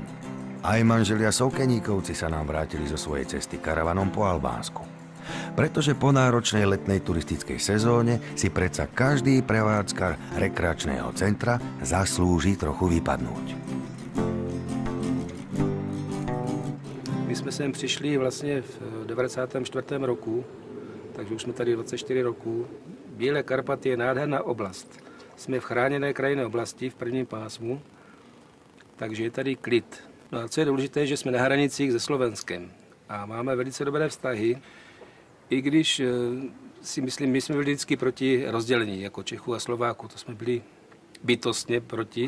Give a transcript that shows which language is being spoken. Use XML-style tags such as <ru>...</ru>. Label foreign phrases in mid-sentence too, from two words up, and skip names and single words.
<sk>Aj manželia Soukeníkovci sa nám vrátili zo svojej cesty karavanom po Albánsku. Pretože po náročnej letnej turistickej sezóne si predsa každý prevádzkar rekreačného centra zaslúži trochu vypadnúť.</sk> <cs>My jsme sem přišli vlastně v 94. roku, takže už jsme tady 24 roků. Bílé Karpaty je nádherná oblast. Jsme v chráněné krajinné oblasti v prvním pásmu, takže je tady klid. No a co je důležité, že jsme na hranicích se Slovenskem a máme velice dobré vztahy, i když si myslím, my jsme byli vždycky proti rozdělení, jako Čechů a Slováků, to jsme byli bytostně proti.</cs>